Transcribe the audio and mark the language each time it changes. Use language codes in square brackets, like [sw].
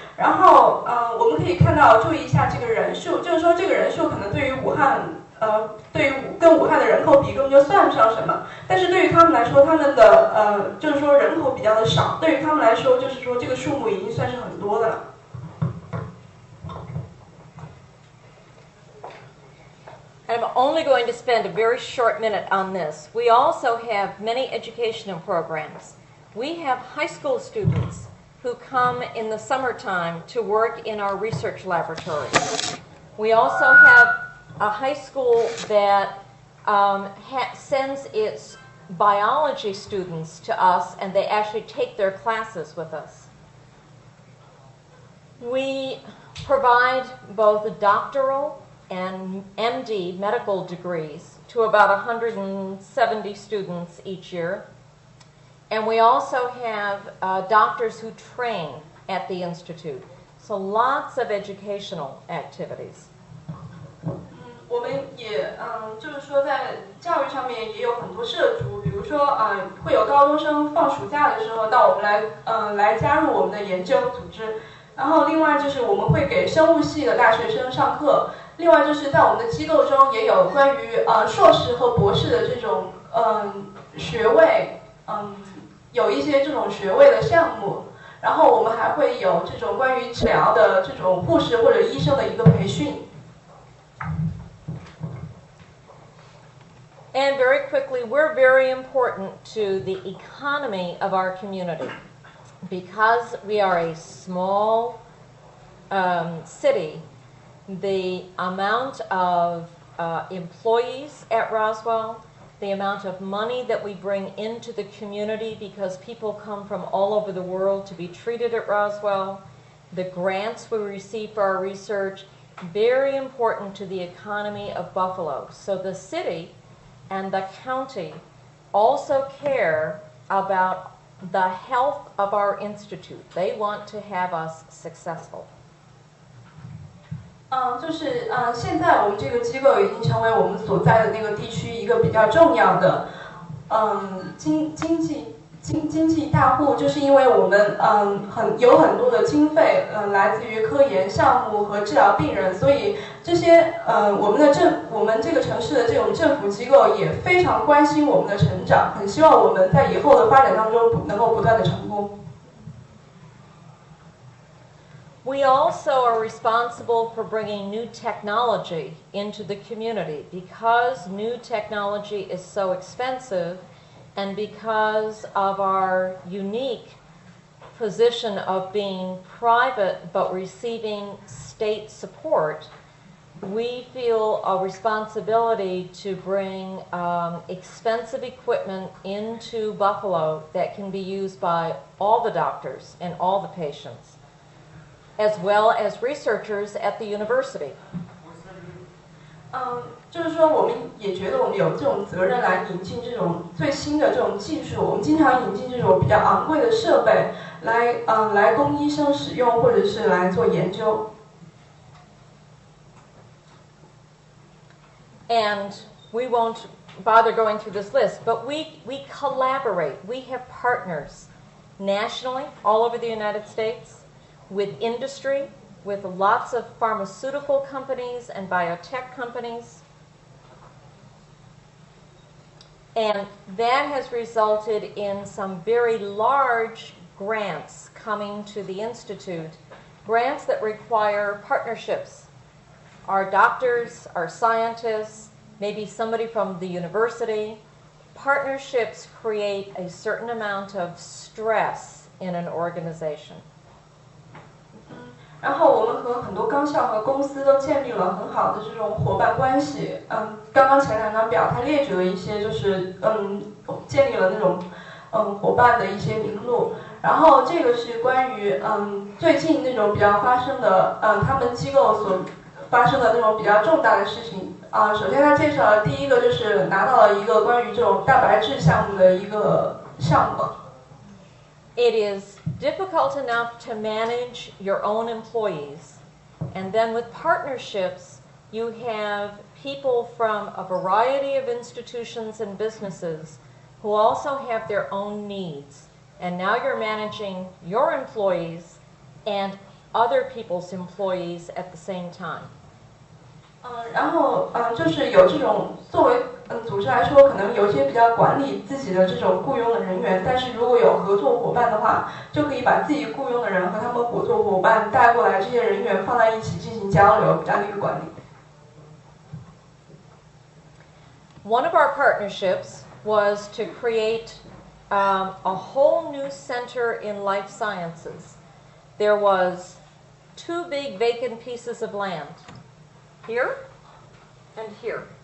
[zh] 然后我们可以看到，注意一下这个人数，就是说这个人数可能对于武汉，对于跟武汉的人口比根本就算不上什么，但是对于他们来说，他们的就是说人口比较的少，对于他们来说，就是说这个数目已经算是很多的了。 [en] I'm only going to spend a very short minute on this. We also have many educational programs. We have high school students who come in the summertime to work in our research laboratory. We also have a high school that sends its biology students to us, and they actually take their classes with us. We provide both doctoral and MD medical degrees to about 170 students each year. And we also have doctors who train at the Institute. So lots of educational activities. [zh] 我们也就是说在教育上面也有很多涉足，比如说会有高中生放暑假的时候到我们来加入我们的研究组织。然后另外就是我们会给生物系的大学生上课。另外就是在我们的机构中也有关于硕士和博士的这种学位，有一些这种学位的项目。然后我们还会有这种关于治疗的这种护士或者医生的一个培训。 [en] And very quickly, we're very important to the economy of our community. Because we are a small city, the amount of employees at Roswell, the amount of money that we bring into the community because people come from all over the world to be treated at Roswell, the grants we receive for our research, very important to the economy of Buffalo. So the city and the county also care about the health of our institute. They want to have us successful. [zh] 就是现在我们这个机构已经成为我们所在的那个地区一个比较重要的经济大户，就是因为我们有很多的经费来自于科研项目和治疗病人，所以这些我们这个城市的这种政府机构也非常关心我们的成长，很希望我们在以后的发展当中能够不断的成功。 [en] We also are responsible for bringing new technology into the community because new technology is so expensive and because of our unique position of being private but receiving state support, we feel a responsibility to bring expensive equipment into Buffalo that can be used by all the doctors and all the patients, as well as researchers at the university. [zh] 就是说我们也觉得我们有这种责任来引进这种最新的这种技术，我们经常引进这种比较昂贵的设备来供医生使用，或者是来做研究。 [en] And we won't bother going through this list, but we collaborate. We have partners nationally, all over the United States, with industry, with lots of pharmaceutical companies and biotech companies. And that has resulted in some very large grants coming to the Institute, grants that require partnerships. Our doctors, our scientists, maybe somebody from the university. Partnerships create a certain amount of stress in an organization. [zh] 然后我们和很多高校和公司都建立了很好的这种伙伴关系。刚刚前两张表它列举了一些，就是建立了那种伙伴的一些名录。然后这个是关于最近那种比较发生的他们机构所发生的那种比较重大的事情。首先他介绍了第一个就是拿到了一个关于这种蛋白质项目的一个项目。 [en] It is difficult enough to manage your own employees, and then with partnerships, you have people from a variety of institutions and businesses who also have their own needs. And now you're managing your employees and other people's employees at the same time. [zh] 然后就是有这种作为组织来说，可能有些比较管理自己的这种雇佣的人员，但是如果有合作伙伴的话，就可以把自己雇佣的人和他们合作伙伴带过来，这些人员放在一起进行交流，这样的一个管理。 [en] One of our partnerships was to create a whole new center in life sciences. There was 2 big vacant pieces of land, here and here.